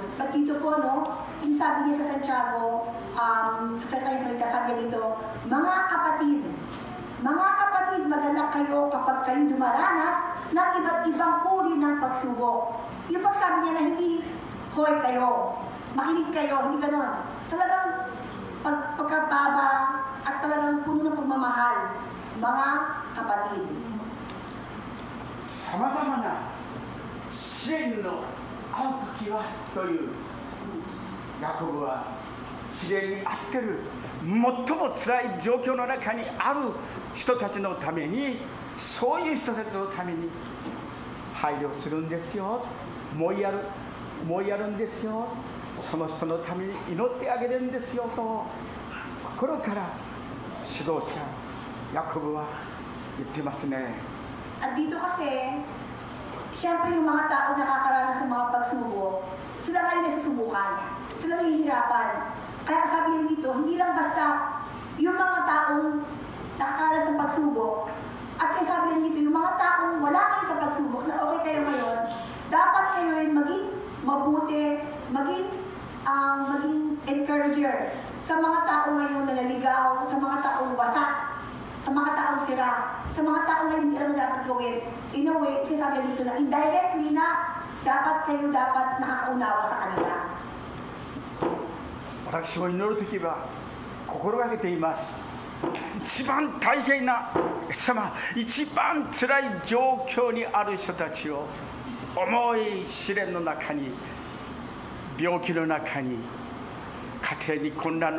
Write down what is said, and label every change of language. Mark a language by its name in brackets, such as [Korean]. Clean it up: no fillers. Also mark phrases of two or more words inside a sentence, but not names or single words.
[Filipino] But dito po, no, yung sabi niya sa Santiago, sa kanyang salita, sabi niya dito, mga kapatid, magalak kayo kapag kayo dumaranas ng iba't ibang uri ng pagsubok. Yung pagsabi niya na hindi, hoy kayo, makinig kayo, hindi ganon. Talagang pagkababa at talagang puno ng pagmamahal, mga kapatid. [Japanese] さまざまな試練の遭う時はというヤコブは試練に遭ってる最も辛い状況の中にある人たちのために、そういう人たちのために配慮するんですよ、もうやるんですよ、その人のために祈ってあげるんですよと心から指導者ヤコブは言ってますね。 [Filipino] At dito kasi, siyempre yung mga tao nakakaranas ng mga pagsubok, sila nga yung nasusubukan, sila nahihirapan. Kaya sabi niya dito, hindi lang basta yung mga taong nakakaranas ng pagsubok, at sinasabi niya dito, yung mga taong wala kayo sa pagsubok, na okay kayo ngayon, dapat kayo rin maging mabuti, maging encourager sa mga tao ngayon na naligaw, sa mga taong wasak, sa mga taong sira, sa mga taong ngayon hindi alam na dapat gawin. [English] In a way, [Filipino] sinasabi dito na indirectly na dapat nakakaunawa sa kanila. [Japanese] 私も祈るときは心がけています。一番大変な一番辛い状況にある人たちを、重い試練の中に、病気の中に、家庭に混乱の